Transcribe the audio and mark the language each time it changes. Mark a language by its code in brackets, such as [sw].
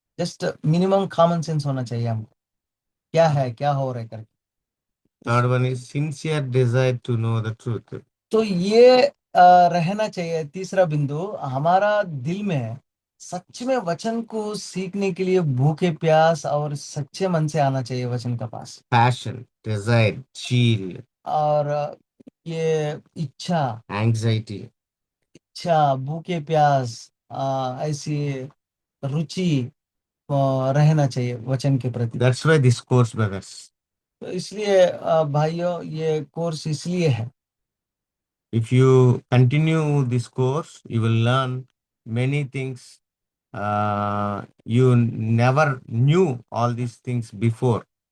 [hi] Just minimum common sense होना चाहिए हमको, क्या है क्या हो रहा है करके। [en] Third one is sincere desire to know the truth. [hi] तो ये रहना चाहिए। तीसरा बिंदु, हमारा दिल में सच में वचन को सीखने के लिए भूखे प्यास और सच्चे मन से आना चाहिए वचन का पास। [en] Passion, desire, zeal, [hi] और ये इच्छा, [en] anxiety. [hi] भूखे प्यास, ऐसी रुचि रहना चाहिए वचन के प्रति। [en] That's why this course, brothers. [hi] तो इसलिए भाइयों, ये कोर्स इसलिए है। [en] If you continue this course, you will learn many things. You never knew all these things before.